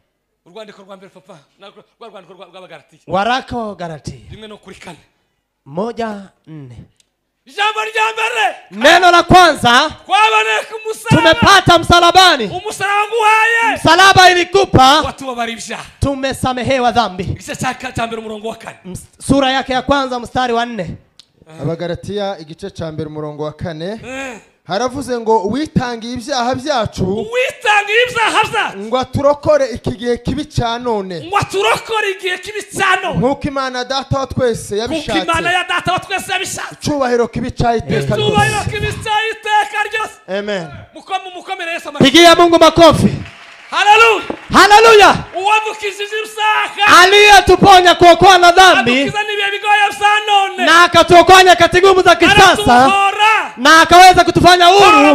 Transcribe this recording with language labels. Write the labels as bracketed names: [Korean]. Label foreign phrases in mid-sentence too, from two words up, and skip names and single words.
[Swahili] Waraka wa Galatia 1:4. Neno la kwanza tumepata msalabani. Msalaba ilikupa tumesamehewa dhambi. Sura yake ya kwanza mstari wa 4. [Kinyarwanda] Abagalatia igice ca mbere umurongo wa 4 haravuze ngo witangiye ibyaha byacu, ngo aturokore ikigihe kibi cya none, nk'uko Imana data wa twese yabishatse, icyubahiro kibi cya iteka ryose. Amen. [Swahili] Pigia Mungu makofi. Haleluya, haleluya. Aliyetuponya kuokoa na dhambi na akatuokoa katika nguvu za kisasa na akaweza kutufanya huru.